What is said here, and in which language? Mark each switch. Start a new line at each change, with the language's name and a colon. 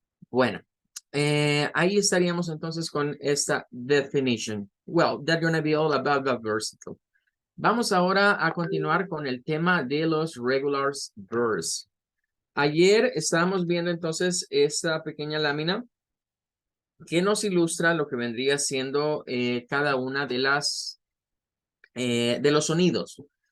Spanish: Bueno, ahí estaríamos entonces con esta definition.
English: Well, that's going to be all about the versicle.
Spanish: Vamos ahora a continuar con el tema de los regular verbs. Ayer estábamos viendo entonces esta pequeña lámina que nos ilustra lo que vendría siendo cada una de las de los sonidos.